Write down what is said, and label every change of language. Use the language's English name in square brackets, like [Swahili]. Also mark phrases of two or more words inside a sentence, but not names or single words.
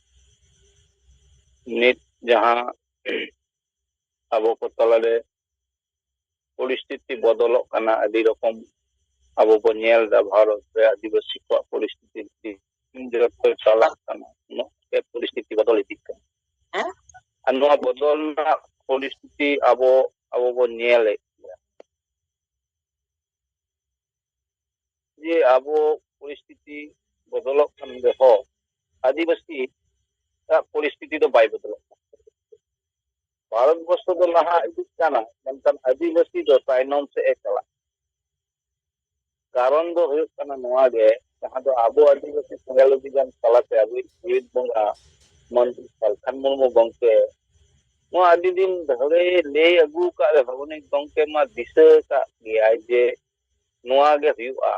[Santali] ᱱᱤᱛ ᱡᱟᱦᱟᱸ ᱟᱵᱚ ᱠᱚ ᱛᱟᱞᱟᱨᱮ ᱯᱚᱨᱤᱥᱛᱷᱤᱛᱤ ᱵᱚᱫᱚᱞᱚᱜ ᱠᱟᱱᱟ, ᱟᱹᱰᱤ ᱨᱚᱠᱚᱢ ᱟᱵᱚ ᱵᱚᱱ ᱧᱮᱞ ᱮᱫᱟ ᱵᱷᱟᱨᱚᱛ ᱨᱮ ᱟᱹᱫᱤᱵᱟᱹᱥᱤ ᱠᱚᱣᱟᱜ ᱯᱚᱨᱤᱥᱛᱷᱤᱛᱤ ᱡᱚᱛᱚ ᱪᱟᱞᱟᱜ ᱠᱟᱱᱟ, ᱩᱱᱟᱹᱜ ᱜᱮ ᱯᱚᱨᱤᱥᱛᱷᱤᱛᱤ ᱵᱚᱫᱚᱞ ᱤᱫᱤᱜ ᱠᱟᱱᱟ᱾ ᱟᱨ ᱱᱚᱣᱟ ᱵᱚᱫᱚᱞ ᱨᱮᱱᱟᱜ ᱯᱚᱨᱤᱥᱛᱷᱤᱛᱤ ᱟᱵᱚ ᱵᱚᱱ ᱧᱮᱞᱮᱫ ᱜᱮᱭᱟ যে আবো পরিস্থিতি বদলক কান রেহᱚᱸ আদিবাসী পরিস্থিতি ᱫᱚ ᱵᱟᱭ ᱵᱚᱫᱚᱞᱚᱜ ᱠᱟᱱᱟ। ᱵᱷᱟᱨᱚᱛᱵᱚᱨᱥᱚ ᱫᱚ ᱞᱟᱦᱟ ᱤᱫᱤᱜ ᱠᱟᱱᱟ, ᱢᱮᱱᱠᱷᱟᱱ ᱟᱹᱫᱤᱵᱟᱹᱥᱤ ᱫᱚ ᱛᱟᱭᱱᱚᱢ ᱥᱮᱫ ᱮ ᱪᱟᱞᱟᱜ ᱠᱟᱨᱚᱱ ᱫᱚ ᱦᱩᱭᱩᱜ ᱠᱟᱱᱟ ᱱᱚᱣᱟ ᱜᱮ, ᱡᱟᱦᱟᱸ ᱫᱚ ᱟᱵᱚ ᱟᱹᱫᱤᱵᱟᱹᱥᱤ ᱥᱮᱸᱜᱮᱞ ᱚᱵᱷᱤᱡᱟᱱ ᱛᱟᱞᱟᱛᱮ ᱟᱵᱚᱭᱤᱡ ᱡᱤᱣᱤᱫ ᱵᱚᱸᱜᱟ ᱢᱚᱱᱛᱨᱤ ᱥᱟᱞᱠᱷᱟᱱ ᱢᱩᱨᱢᱩ ᱜᱚᱢᱠᱮ ᱱᱚᱣᱟ ᱟᱹᱰᱤ ᱫᱤᱱ ᱫᱷᱚᱨᱮ ᱞᱟᱹᱭ ᱟᱹᱜᱩ ᱟᱠᱟᱫ ᱨᱮᱦᱚᱸ ᱩᱱᱤ ᱜᱚᱢᱠᱮ ᱢᱟ ᱫᱤᱥᱟᱹ ᱟᱠᱟᱫ ᱜᱮᱭᱟᱭ ᱡᱮ ᱱᱚᱣᱟ ᱜᱮ ᱦᱩᱭᱩᱜᱼᱟ।